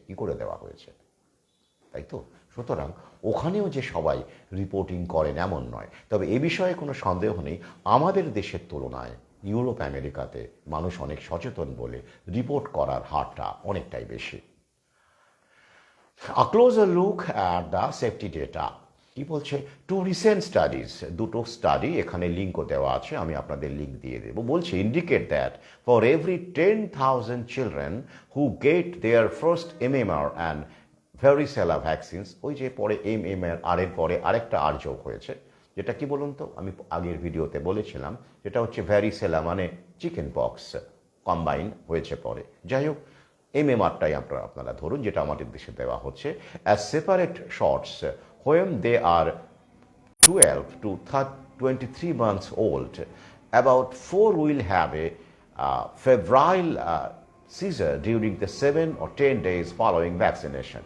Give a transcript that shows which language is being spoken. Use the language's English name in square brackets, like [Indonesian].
[Bangla] কি করে দেওয়া হয়েছে, তাই তো? সুতরাং ওখানেও যে সবাই রিপোর্টিং করেন এমন নয়। তবে এ বিষয়ে কোনো সন্দেহ নেই, আমাদের দেশের তুলনায় ইউরোপ আমেরিকাতে মানুষ অনেক সচেতন বলে রিপোর্ট করার হারটা অনেকটাই বেশি। [English] A closer look at the safety data. [Bangla] কি বলছে? [English] two recent studies, [Bangla] দুটো স্টাডি এখানে লিঙ্কও দেওয়া আছে, আমি আপনাদের লিঙ্ক দিয়ে দেবো। বলছে [English] indicate that for every 10,000 children who get their first MMR and varicella vaccines, [Bangla] ওই যে পরে MMR আর এর পরে আরেকটা আর যোগ হয়েছে, যেটা কি বলুন তো, আমি আগের ভিডিওতে বলেছিলাম, যেটা হচ্ছে ভ্যারিসেলা মানে চিকেন পক্স কম্বাইন হয়েছে পরে। যাই হোক, MMRটাই আপনারা ধরুন, যেটা আমাদের দেশে দেওয়া হচ্ছে [English] As separate shots when they are 12 to 23 months old. About 4 will have a febrile seizure during the 7 or 10 days following vaccination.